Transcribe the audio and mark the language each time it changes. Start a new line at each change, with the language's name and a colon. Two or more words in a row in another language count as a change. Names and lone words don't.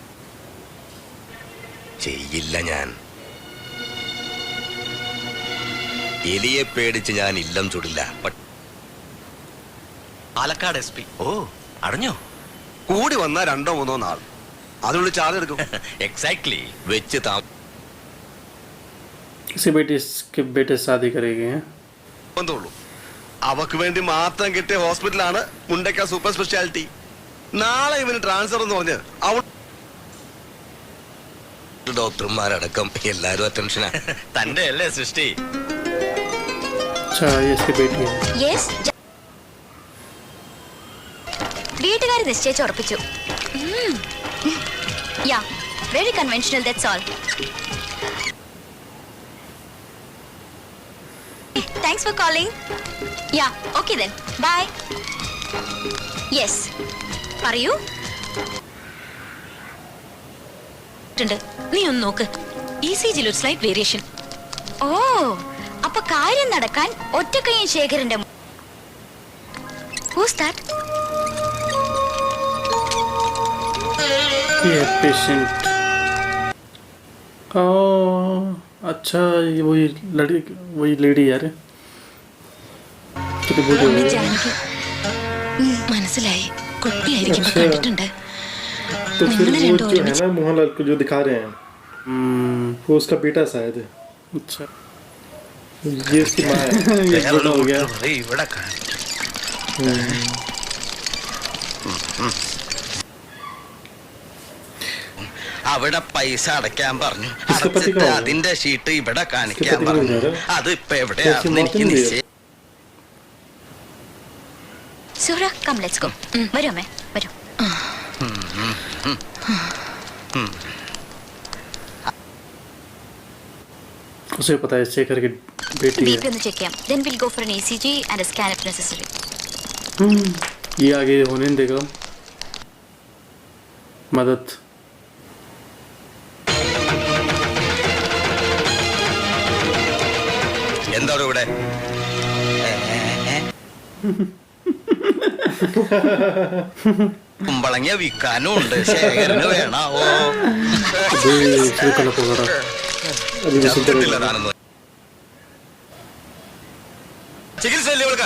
Malayalam: ചെയ്യില്ല. ഞാൻ എലിയെ പേടിച്ച് ഞാൻ ഇല്ലം ചുടില്ല. പാലക്കാട് SP. ഓ അറിഞ്ഞോ? കൂടി വന്നാ 2-3 നാൾ അതിനുള്ളിൽ ചാർജ് എടുക്കും. എക്സാക്ട്ലി. വെച്ച്
Hindi: किसी बेटे से शादी करेगी हैं?
Malayalam: താമസമുള്ളൂ. അവക്ക് വേണ്ടി മാത്രം കിട്ടിയ ഹോസ്പിറ്റലാണ് മുണ്ടക്ക സൂപ്പർ സ്പെഷ്യാലിറ്റി. നാളെ ഇവന് ട്രാൻസ്ഫർ എന്ന് പറഞ്ഞ് ഡോക്ടർമാരടക്കം എല്ലാരും അറ്റൻഷനാ. തന്റെ അല്ലേ സൃഷ്ടി?
Hindi: अच्छा ये इसकी बेटी है।
Malayalam: യെസ്, വീട്ടുകാർ നിശ്ചയിച്ച് ഉറപ്പിച്ചു.
English: Ya very conventional, that's all. Thanks for calling. Ya okay then bye. Yes പറയൂ.
Malayalam: നീ ഒന്ന് നോക്ക്, ECG ഒരു
English: slight variation.
Malayalam: ഓ അപ്പൊ കാര്യം നടക്കാൻ ഒറ്റക്കൈയും ശേഖരന്റെ.
English: Who's that?
Hindi: ये पेशेंट। ओह अच्छा, ये वही लेडी यार, कितनी बूढ़ी हो गई।
Malayalam: മനസ്സിലായി, കുട്ടിയായിരിക്കുമ്പോ കണ്ടിട്ടുണ്ട്.
Hindi: तो फिर वो जो है ना मोहनलाल को जो दिखा रहे हैं, वो उसका बेटा शायद है। अच्छा ये इसकी माँ है। ये बड़ा हो गया।
Malayalam: ഇവിടെ അവിടെ പൈസ അടയ്ക്കാൻ പറഞ്ഞു. അടച്ചിട്ട് അതിന്റെ ഷീട്ട് ഇവിടെ കാണിക്കാൻ പറഞ്ഞു. അത് ഇപ്പൊ എവിടെയാണെന്ന് എനിക്ക് നിശ്ചയം.
English: Suhra come let's go.
Malayalam: വരൂ അമ്മേ വരൂ.
Hindi: उसे पता है शेखर की बेटी है।
Malayalam: बीपी ഒന്ന് ചെക്ക് ചെയ്യാം.
English: then we'll go for an ECG and a scan if necessary.
Hindi: ये आगे होने नहीं देगा मदद।
Malayalam: എന്താണ് ഇവിടെ? കുമ്പളങ്ങ വിൽക്കാനും ഉണ്ട്. ശേഖരന് വേണാവോ? ചികിത്സയല്ലേ ഇവൾക്ക്?